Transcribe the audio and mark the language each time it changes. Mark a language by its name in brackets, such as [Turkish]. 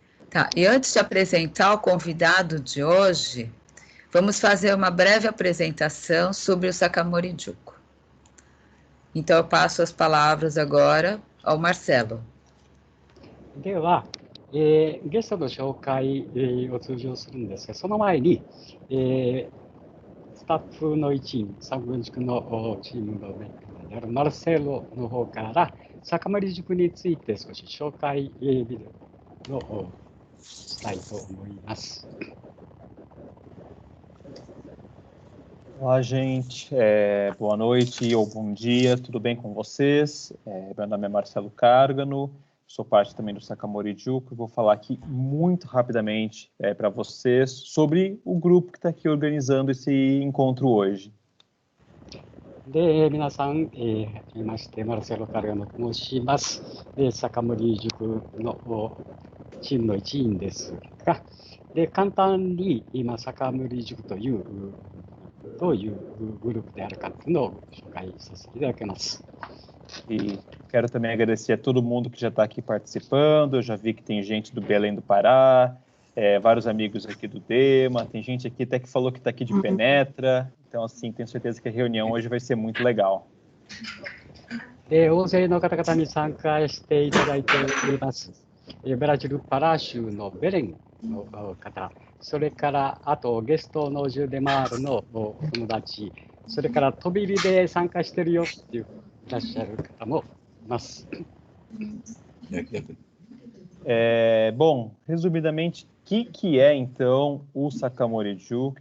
[Portuguese] Tá, e antes de apresentar o convidado de hoje, vamos fazer uma breve apresentação sobre o Sakamori Juku. Então, eu passo as palavras agora ao Marcelo. [Japanese] では、ゲストの紹介、を通常するんですが、その前に、スタッフの一員、作文塾のチームのメンバーであるマルセロの方から、坂森塾について少し紹介ビデオをしたいと思います。 [Portuguese] Olá, gente. Boa noite ou bom dia, tudo bem com vocês? Meu nome é Marcelo Cárgano, sou parte também do Sakamori Juku e vou falar aqui muito rapidamente para vocês sobre o grupo que está aqui organizando esse encontro hoje. [Japanese] で、皆さん、はじめまして、マルセロ・カルガノと申します。で、坂森塾のチームの一員ですが、で、簡単に今、坂森塾というどういうグループであるかというのを紹介させていただきます。 [Portuguese] E quero também agradecer a todo mundo que já está aqui participando. Eu já vi que tem gente do Belém do Pará, vários amigos aqui do Dema, tem gente aqui até que falou que está aqui de Penetra. Então, assim, tenho certeza que a reunião hoje vai ser muito legal. [Japanese] 大勢の方々に参加していただいています。ブラジルパラ州のベレンの方、それからあとゲストのジュデマールのお友達、それから飛び入りで参加してるよっていういらっしゃる方もいます。 [Portuguese] Bom, resumidamente, o que é então o Sakamori Juku?